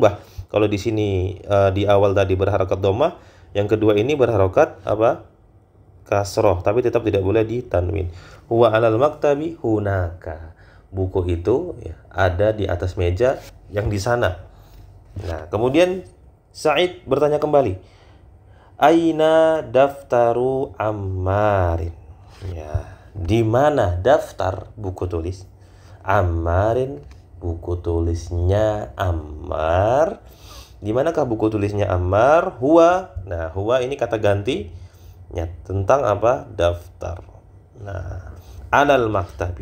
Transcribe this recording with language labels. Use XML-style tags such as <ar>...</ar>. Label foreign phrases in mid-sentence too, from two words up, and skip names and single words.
<id>Kalau di sini di awal tadi berharokat dhamma, Yang kedua ini berharokat apa? Kasroh, tapi tetap tidak boleh ditanwin.</id> <ar>هو على المكتب هناك.</ar> <id>Buku itu ya, ada di atas meja yang di sana. Nah, kemudian Sa'id bertanya kembali.</id> <ar>أين دفتر عمار.</ar> <id>Ya, di mana daftar buku tulis? Ammarin, buku tulisnya Ammar. Di manakah buku tulisnya Ammar? Huwa. Nah, huwa ini kata ganti ya, tentang apa? Daftar. Nah,</id> <ar>على المكتب.</ar>